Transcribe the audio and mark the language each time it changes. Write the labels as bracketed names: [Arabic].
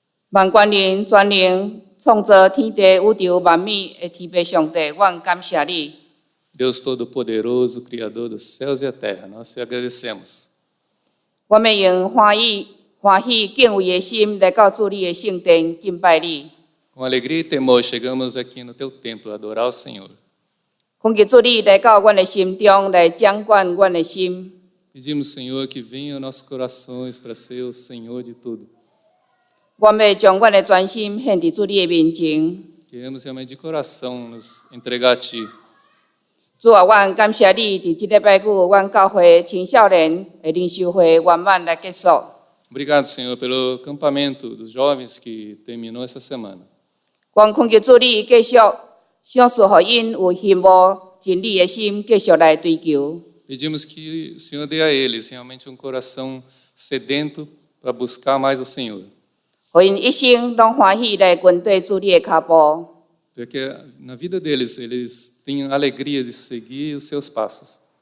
[Min Nan Chinese] 万权能、全能、创造天地宇宙万物的天父上帝，阮感谢你。 [Portuguese] Deus Todo-Poderoso, Criador dos céus e a terra, nós te agradecemos. [Min Nan Chinese] 阮要用欢喜敬畏的心来到主你的圣殿敬拜你。 [Portuguese] Com alegria e temor, chegamos aqui no teu templo a adorar o Senhor. [Min Nan Chinese] 恳求主你来到阮的心中来掌管阮的心。 [Portuguese] Pedimos, Senhor, que venha aos nossos corações para ser o Senhor de tudo. [Min Nan Chinese] 阮要将阮的专心献伫主你的面前。 [Portuguese] Queremos realmente de coração nos entregar a Ti. [Min Nan Chinese] 主啊，阮感谢你，伫即礼拜五，阮教会青少年的灵修会圆满来结束。 [Portuguese] Obrigado, Senhor, pelo acampamento dos jovens que terminou essa semana. [Min Nan Chinese] 阮恳求主你继续赏赐互因有羡慕真理的心，继续来追求。 [Portuguese] Pedimos que o Senhor dê a eles realmente um coração sedento para buscar mais o Senhor. [Min Nan Chinese] 互因一生拢欢喜来跟对主你的脚步。 [Portuguese] Para que na vida deles eles tenham alegria de seguir os seus passos.